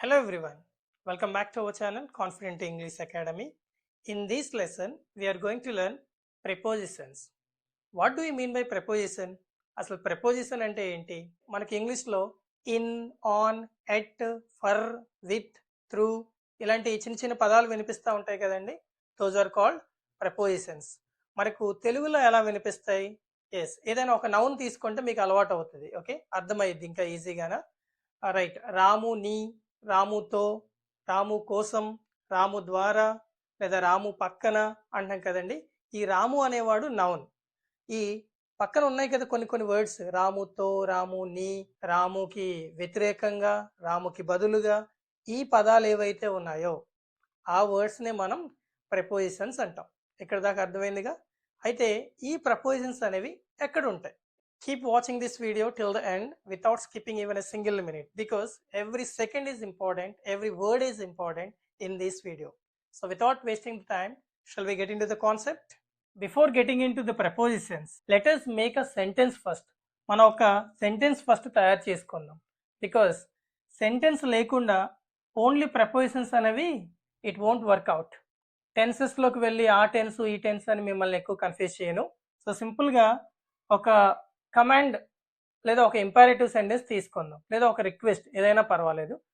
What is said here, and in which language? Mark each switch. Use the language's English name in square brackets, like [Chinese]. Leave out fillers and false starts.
[English] Hello everyone, welcome back to our channel Confident English Academy. In this lesson, we are going to learn prepositions. What do you mean by preposition? [Telugu] అసలు preposition అంటే ఏంటి? మనకి ఇంగ్లీష్లో in, on, at, for, with, through ఇలాంటి చిన్న చిన్న పదాలు వినిపిస్తూ ఉంటాయి కదండి. [English] Those are called prepositions. [Telugu] మనకు తెలుగులో ఎలా వినిపిస్తాయి? ఎస్, ఏదైనా ఒక నౌన్ తీసుకుంటే మీకు అలవాటు అవుతుంది. ఓకే, అర్థమైద్ది ఇంకా ఈజీగానా. రైట్, రాము నీ, రాముతో, రాము కోసం, రాము ద్వారా లేదా రాము పక్కన అంటాం కదండి. ఈ రాము అనేవాడు నౌన్. ఈ పక్కన ఉన్నాయి కదా కొన్ని కొన్ని వర్డ్స్, రాముతో, రాము నీ, రాముకి వ్యతిరేకంగా, రాముకి బదులుగా, ఈ పదాలు ఏవైతే ఉన్నాయో ఆ వర్డ్స్నే మనం ప్రపోజిషన్స్ అంటాం. ఇక్కడ దాకా అర్థమైందిగా. అయితే ఈ ప్రపోజిషన్స్ అనేవి ఎక్కడ ఉంటాయి? [English] Keep watching this video till the end without skipping even a single minute, because every second is important, every word is important in this video. So without wasting the time, shall we get into the concept? Before getting into the prepositions, let us make a sentence first. [Telugu] మనం ఒక sentence first తయారు చేసుకుందాం. [English] Because sentence లేకుండా only prepositions అనేవి it won't work out. [Telugu] టెన్సెస్లోకి వెళ్ళి ఆ tense ఈ tense అని మిమ్మల్ని ఎక్కువ కన్ఫ్యూజ్ చేయను. సో సింపుల్గా ఒక కమాండ్ లేదా ఒక ఇంపారేటివ్ సెంటెన్స్ తీసుకుందాం, లేదా ఒక రిక్వెస్ట్ ఏదైనా పర్వాలేదు.